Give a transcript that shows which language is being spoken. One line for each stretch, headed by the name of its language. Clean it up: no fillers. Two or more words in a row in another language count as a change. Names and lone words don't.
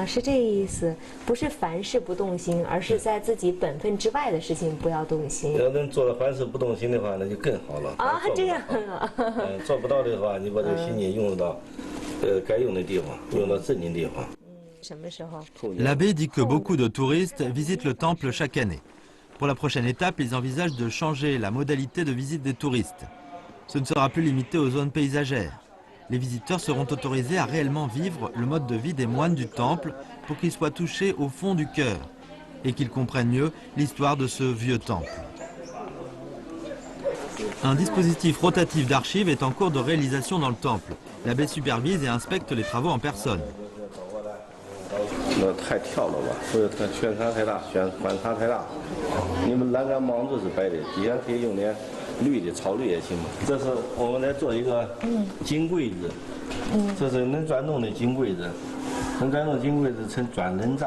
Chinese: 是这个意思，不是凡事不动心，而是在自己本分之外的事情不要动心。要能做到凡事不动心的话，那就更好了。这样啊。做不到的话，你把这个心境用到该用的地方，用到正经地方。什么时候
French: L'abbé dit que beaucoup de touristes visitent le temple chaque année. Pour la prochaine étape, ils envisagent de changer la modalité de visite des touristes. Ce ne sera plus limité aux zones paysagères. Les visiteurs seront autorisés à réellement vivre le mode de vie des moines du temple pour qu'ils soient touchés au fond du cœur et qu'ils comprennent mieux l'histoire de ce vieux temple. Un dispositif rotatif d'archives est en cours de réalisation dans le temple. L'abbé supervise et inspecte les travaux en personne.
Chinese: 那太跳了吧，所以它宣传太大，反差太大。你们栏杆帮子是白的，底下可以用点绿的，草绿也行嘛。这是我们来做一个金柜子，这是能转动的金柜子，能转动金柜子称转轮杖。